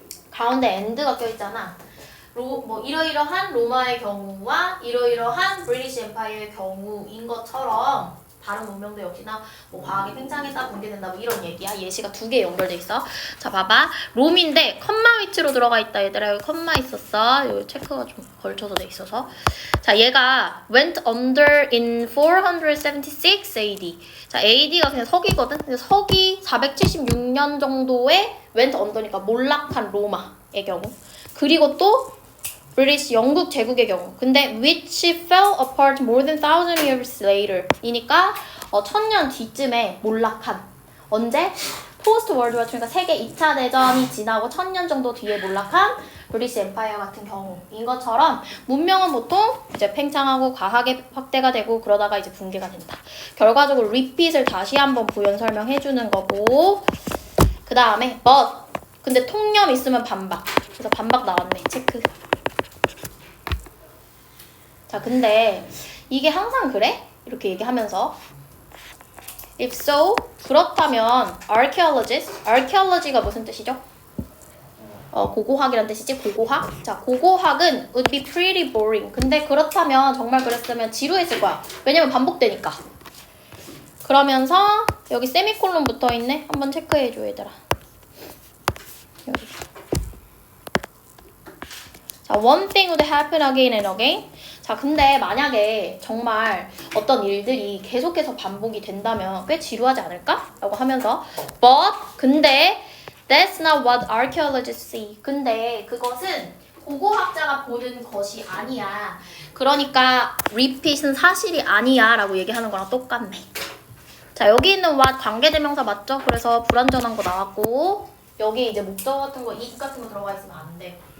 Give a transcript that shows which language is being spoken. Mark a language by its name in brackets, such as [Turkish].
[Korean] 가운데 end가 껴있잖아. 뭐 이러이러한 로마의 경우와 이러이러한 브리티시 엠파이어의 경우인 것처럼 다른 문명도 역시나 뭐 과하게 팽창했다 붕괴된다 뭐 이런 얘기야. 예시가 2개 연결돼 있어. 자, 봐봐. 롬인데 컴마 위치로 들어가 있다. 얘들아, 여기 컴마 있었어. 여기 체크가 좀 걸쳐서 돼 있어서. 자, 얘가 [English] went under in 476 AD. [Korean] 자, AD가 그냥 서기거든. 근데 서기 476년 정도에 [English] went under [Korean] 니까 몰락한 로마의 경우. 그리고 또 브리티시 영국 제국의 경우. 근데 [English] which fell apart more than 1000 years later. [Korean] 이니까 1000년 뒤쯤에 몰락한. 언제? 포스트 월드 워 2, 그러니까 세계 2차 대전이 지나고 1000년 정도 뒤에 몰락한 브리티시 엠파이어 같은 경우인 것처럼 문명은 보통 이제 팽창하고 과하게 확대가 되고 그러다가 이제 붕괴가 된다. 결과적으로 repeat을 다시 한번 부연 설명해 주는 거고. 그 다음에 but. 근데 통념 있으면 반박. 그래서 반박 나왔네. 체크. 자, 근데 이게 항상 그래? 이렇게 얘기하면서 [English] if so, [Korean] 그렇다면 archaeology가 무슨 뜻이죠? 고고학이란 뜻이지? 고고학? 자, 고고학은 [English] would be pretty boring. [Korean] 근데 그렇다면 정말 그랬으면 지루했을 거야. 왜냐면 반복되니까. 그러면서 여기 세미콜론 붙어있네? 한번 체크해줘, 얘들아. 여기. 자, [English] one thing would happen again and again. [Korean] 자, 근데 만약에 정말 어떤 일들이 계속해서 반복이 된다면 꽤 지루하지 않을까? 라고 하면서 [English] but, [Korean] 근데 [English] that's not what archaeologists see. [Korean] 근데 그것은 고고학자가 보는 것이 아니야. 그러니까 repeat은 사실이 아니야 라고 얘기하는 거랑 똑같네. 자, 여기 있는 what 관계대명사 맞죠? 그래서 불완전한 거 나왔고 여기 이제 목적 같은 거, it 같은 거 들어가 있으면 안 돼.